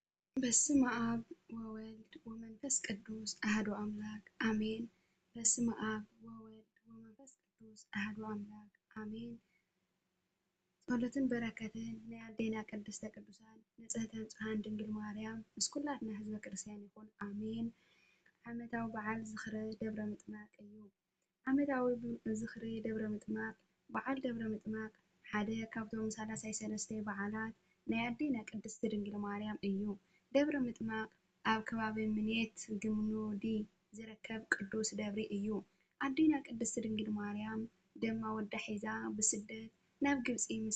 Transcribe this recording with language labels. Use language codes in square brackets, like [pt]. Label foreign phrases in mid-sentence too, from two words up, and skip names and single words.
[gez] በስመ አብ ወወልድ ወመንፈስ ቅዱስ አሐዱ አምላክ አሜን። በስመ አብ ወወልድ ወመንፈስ ቅዱስ አሐዱ አምላክ አሜን። [ti] ጸሎትን በረከትን ናይ አዴና ቅድስተ ቅዱሳን ንጽሕተ ንጹሐን ድንግል ማርያም ምስ ኩላትና ህዝበ ክርስቲያን ይኹን አሜን። ዓመታዊ በዓል ዝኽሪ ደብረ ምጥማቅ እዩ። ዓመታዊ ዝኽሪ ደብረ ምጥማቅ በዓል ደብረ ምጥማቅ ሓደ ካብቶም 33 በዓላት ናይ አዴና ቅድስቲ ድንግል ማርያም እዩ። ደብረ ምጥማቅ ኣብ ከባቢ ምኔት ግምኑዲ ዝርከብ ቅዱስ ደብሪ እዩ። አዴና ቅድስቲ ድንግል ማርያም ደማ ወዳ ሒዛ ብስደት ናብ ግብፂ ምስ